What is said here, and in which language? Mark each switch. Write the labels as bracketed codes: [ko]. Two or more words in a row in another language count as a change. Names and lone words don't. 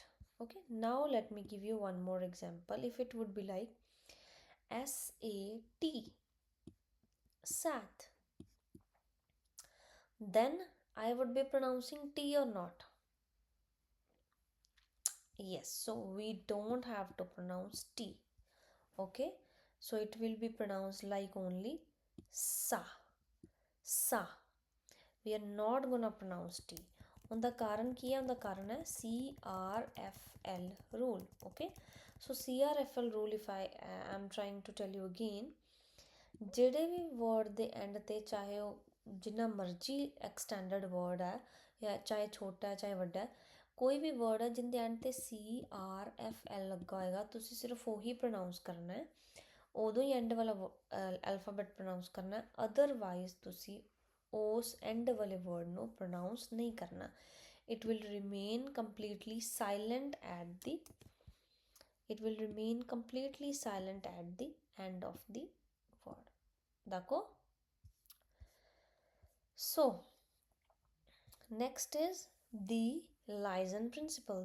[en] okay, now let me give you one more example। if it would be like SAT sat, then I would be pronouncing T or not? yes, so we don't have to pronounce T। okay, so it will be pronounced like only sa sa। we are not gonna pronounce T। [pa] ਉਹਦਾ ਕਾਰਨ ਕੀ ਹੈ, ਉਹਦਾ ਕਾਰਨ ਹੈ CRFL rule। [en] okay, so CRFL rule, if I am trying to tell you again, [pa] ਜਿਹੜੇ ਵੀ ਵਰਡ ਦੇ ਐਂਡ ਤੇ ਚਾਹੇ ਉਹ ਜਿੰਨਾ ਮਰਜ਼ੀ [en] extended word [pa] ਹੈ ਜਾਂ ਚਾਹੇ ਛੋਟਾ ਚਾਹੇ ਵੱਡਾ, ਕੋਈ ਵੀ ਵਰਡ ਹੈ ਜਿਹਦੇ ਐਂਡ ਤੇ CRFL ਲੱਗਾ ਹੋਏਗਾ, ਤੁਸੀਂ ਸਿਰਫ ਉਹੀ ਪ੍ਰੋਨਾਊਂਸ ਕਰਨਾ ਹੈ, ਉਦੋਂ ਹੀ ਐਂਡ ਵਾਲਾ [en] alphabet pronounce [pa] ਕਰਨਾ, ਅਦਰਵਾਈਜ਼ ਤੁਸੀਂ ਉਸ ਐਂਡ ਵਾਲੇ ਵਰਡ ਨੂੰ ਪ੍ਰੋਨਾਊਂਸ ਨਹੀਂ ਕਰਨਾ। [en] it will remain completely silent at the end of the word। देखो, so next is the Liaison principle।